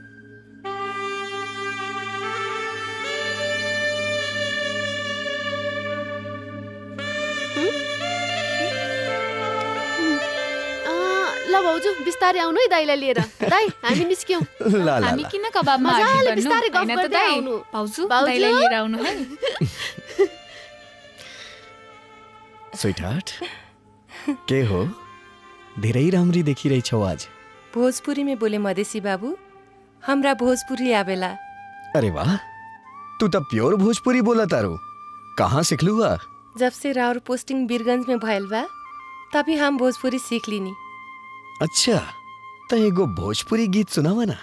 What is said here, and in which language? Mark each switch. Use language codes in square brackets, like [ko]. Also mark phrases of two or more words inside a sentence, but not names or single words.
[ne] ल भाउजू बिस्तारै आउनु है दाइलाई लिएर। दाइ हामी निस्क्यौँ। ला ला हामी ला। किन कबाबमा मजाले आडी गर्नु? बिस्तारै गफ हैन त गर्दै दाइ? आउनु। भाउजू भाउजू? दाइलाई लिएर आउनु है। स्वीटहार्ट, के हो? धेरै राम्री देखिरहेछौ आज। [bho] भोजपुरी में बोले मधेसी बाबू, हमरा भोजपुरी आवेला। अरे वाह, तू तो प्योर भोजपुरी बोला तारो। कहाँ सिखलू बा? जब से राउर पोस्टिंग बीरगंज में भयल बा, तभी हम भोजपुरी सीख लीनी। अच्छा, त एगो भोजपुरी गीत सुनावा ना।